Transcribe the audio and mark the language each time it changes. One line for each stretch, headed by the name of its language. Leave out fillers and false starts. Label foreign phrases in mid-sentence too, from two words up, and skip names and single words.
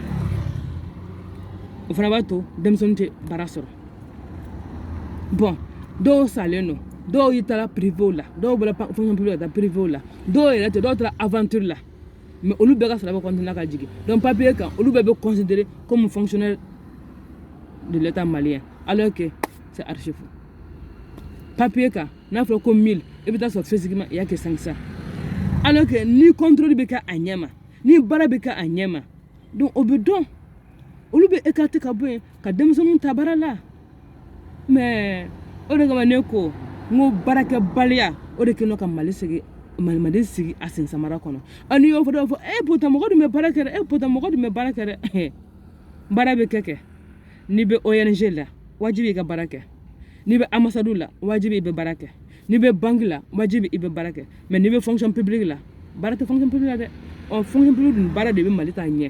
Bambara: O fana b'a to denmisɛnnin tɛ baara sɔrɔ bon dɔw salen don dɔw y'i taara privé la dɔw bɔra
French: fonction publique
Bambara: ka taa privé la dɔw yɛrɛ tɛ dɔw taara aventure la mais olu bɛɛ ka sara bɛ continuer ka jigin donc papier kan olu bɛɛ bɛ
French: considérer comme fonctionnaire de l'état malien alors que c'est archi faux
Bambara: papier kan n'a fɔra ko 1000 i bɛ taa sɔrɔ
French: physiquement il y a que 500 alors que
Bambara: ni contrôle bɛ kɛ a ɲɛma ni baara bɛ kɛ a ɲɛma donc o bɛ dɔn. Olu bɛ écarté ka bɔ yen ka denmisɛnninw ta baara la mais o de kama ne ko n ko baarakɛbaliya o de kɛlen ka Mali sigi a sen samara kɔnɔ n'i y'o fɔ dɔw fɔ pourtant mɔgɔ dun bɛ baara kɛ dɛ pourtant mɔgɔ dun bɛ baara kɛ dɛ baara bɛ kɛ n'i bɛ ONG la wajibi i ka baara kɛ n'i bɛ ambassade la wajibi i bɛ baara kɛ n'i bɛ banque la wajibi i bɛ baara kɛ mais n'i bɛ
French: fonction publique
Bambara: la baara tɛ
French: fonction publique
Bambara: la dɛ
French: fonction publique
Bambara: dun baara de bɛ Mali ta ɲɛ.